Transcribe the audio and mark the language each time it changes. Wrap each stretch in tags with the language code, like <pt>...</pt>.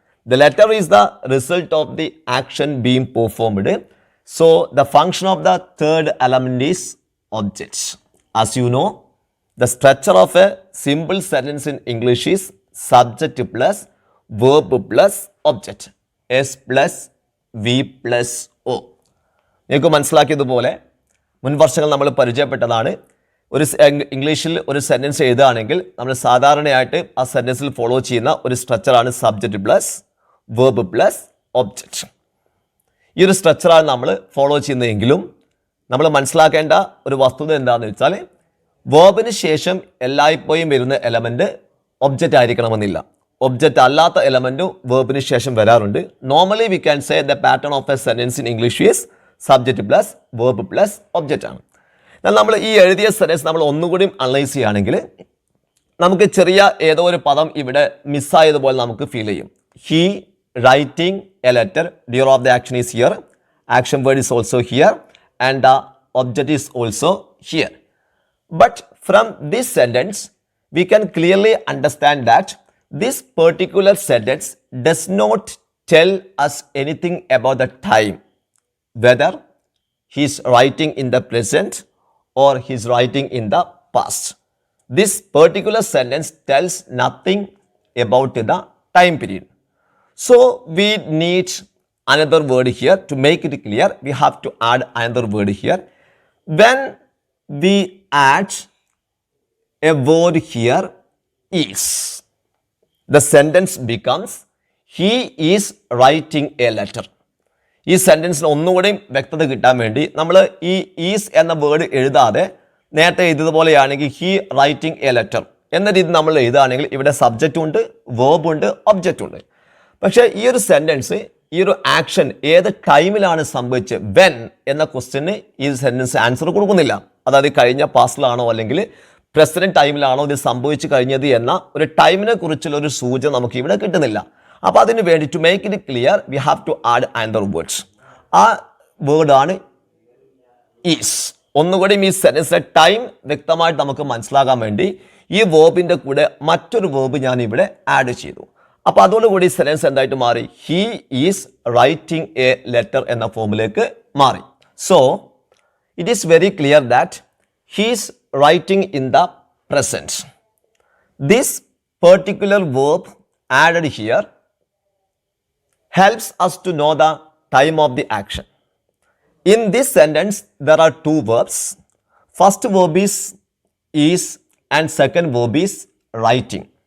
<en>The letter is the result of the action being performed. So the function of the third element is object. As you know, the structure of a simple sentence in English is subject plus verb plus object. S plus V plus O.</en> <ml>നിങ്ങൾക്ക് മനസ്സിലാക്കിയതുപോലെ മുൻ വർഷങ്ങൾ നമ്മൾ പരിചയപ്പെട്ടതാണ്. ഒരു ഇംഗ്ലീഷിൽ ഒരു sentence എഴുതുകയാണെങ്കിൽ നമ്മൾ സാധാരണയായിട്ട് ആ സെൻറ്റൻസിൽ ഫോളോ ചെയ്യുന്ന ഒരു സ്ട്രക്ചറാണ്</ml> <en>Subject plus verb plus object.</en> <ml>ഈ ഒരു സ്ട്രക്ചറാണ് നമ്മൾ ഫോളോ ചെയ്യുന്നതെങ്കിലും നമ്മൾ മനസ്സിലാക്കേണ്ട ഒരു വസ്തുത എന്താണെന്ന് വെച്ചാൽ വേർബിന് ശേഷം എല്ലായ്പ്പോഴും വരുന്ന എലമെൻറ്റ് ഒബ്ജക്റ്റ് ആയിരിക്കണമെന്നില്ല. ഒബ്ജക്റ്റ് അല്ലാത്ത എലമെൻറ്റും വേർബിന് ശേഷം വരാറുണ്ട്.</ml> <en>normally we can say the pattern of a sentence in English is subject plus verb plus object</en> <ml>ആണ്. എന്നാൽ നമ്മൾ ഈ എഴുതിയ സെൻറ്റൻസ് നമ്മൾ ഒന്നുകൂടി അനലൈസ് ചെയ്യുകയാണെങ്കിൽ നമുക്ക് ചെറിയ ഏതോ ഒരു പദം ഇവിടെ മിസ്സായതുപോലെ നമുക്ക് ഫീൽ ചെയ്യും.</ml> <en>He writing a letter, doer of the action is here, action word is also here and the object is also here. But from this sentence, we can clearly understand that this particular sentence does not tell us anything about the time, whether he is writing in the present or he is writing in the past. This particular sentence tells nothing about the time period. So we need another word here. To make it clear, we have to add another word here. When we add a word here, is, the sentence becomes he is writing a letter.</en> <ml>ഈ സെൻറ്റൻസിന് ഒന്നുകൂടെയും വ്യക്തത കിട്ടാൻ വേണ്ടി നമ്മൾ ഈ is എന്ന word എഴുതാതെ നേരത്തെ എഴുതിയതുപോലെയാണെങ്കിൽ</ml> <en>he writing a letter</en> <ml>എന്ന രീതി നമ്മൾ എഴുതുകയാണെങ്കിൽ ഇവിടെ സബ്ജക്റ്റും ഉണ്ട്, വേർബും ഉണ്ട്, ഒബ്ജക്റ്റും ഉണ്ട്. പക്ഷേ ഈ ഒരു സെൻറ്റൻസ്, ഈ ഒരു ആക്ഷൻ ഏത് ടൈമിലാണ് സംഭവിച്ചത്, വെൻ എന്ന ക്വസ്റ്റ്യന് ഈ സെൻറ്റൻസ് ആൻസർ കൊടുക്കുന്നില്ല. അതായത് കഴിഞ്ഞ പാസ്റ്റിലാണോ അല്ലെങ്കിൽ പ്രസന്റ് ടൈമിലാണോ ഇത് സംഭവിച്ചു കഴിഞ്ഞത് എന്ന ഒരു ടൈമിനെ കുറിച്ചുള്ള ഒരു സൂചന നമുക്ക് ഇവിടെ കിട്ടുന്നില്ല. അപ്പോൾ അതിന് വേണ്ടി</ml> <en>To make it clear we have to add another words.</en> <ml>ആ വേർഡാണ് ഈസ്. ഒന്നുകൂടി ഈ സെൻറ്റൻസിലെ ടൈം വ്യക്തമായിട്ട് നമുക്ക് മനസ്സിലാകാൻ വേണ്ടി ഈ വേർബിൻ്റെ കൂടെ മറ്റൊരു വേർബ് ഞാൻ ഇവിടെ ആഡ് ചെയ്തു. അപ്പോൾ അതോടുകൂടി സെൻറ്റൻസ് എന്തായിട്ട് മാറി?</ml> <en>he is writing a letter</en> <ml>എന്ന ഫോമിലേക്ക് മാറി.</ml> <en>So it is very clear that he is writing in the present. This particular verb added here helps us to know the time of the action. In this sentence, there are two verbs. First verb is and second verb is writing.</en>